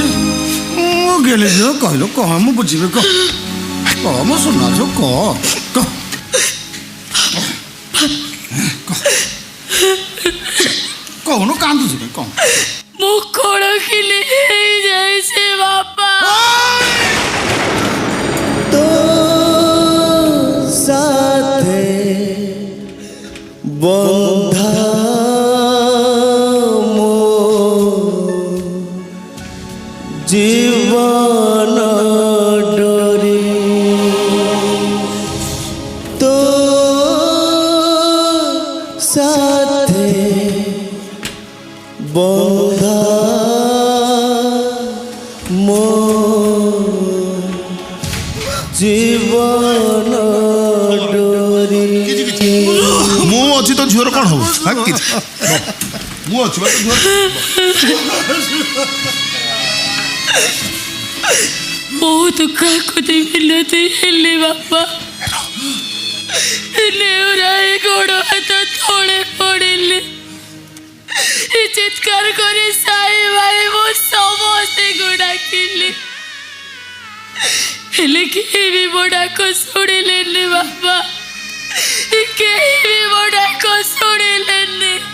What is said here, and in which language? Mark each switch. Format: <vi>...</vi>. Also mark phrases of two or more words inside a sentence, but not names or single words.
<or>ମୁଁ ଗେଲି ଝିଅ, କହିଲୁ କହ, ମୁଁ ବୁଝିବି। କହ କହ ମୋ ସୁନା ଝିଅ, କହ କହ। କହୁନୁ କାନ୍ଦୁଛୁ କଣ? ମୁଁ କଣ ଖିଲି ହେଇଯାଇଛି ବାପା। ତୋ ସାଥେ ବନ୍ଧା ମୋ ଜୀବନ ଡୋରୀ, ତୋ ସାଥେ ବନ୍ଧା ମୋ ଜୀବନ ଡୋରୀ। ମୁଁ ଅଛି, ତ ଝିଅର କଣ ହବ? ମୁଁ ଅଛି ବା, ବହୁତ କାକୁତି ମିନତି ହେଲି ବାପା, ନେଉରାଏ ଗୋଡ଼ ହାତ ତଳେ ପଡ଼ିଲେ, ଚିତ୍କାର କରି ସାଇ ଭାଇ ମୁଁ ସମସ୍ତଙ୍କୁ ଡାକିଲି, ହେଲେ କେହି ବି ମୋ ଡାକ ଶୁଣିଲେନି ବାପା, କେହି ବି ମୋ ଡାକ ଶୁଣିଲେନି।</or>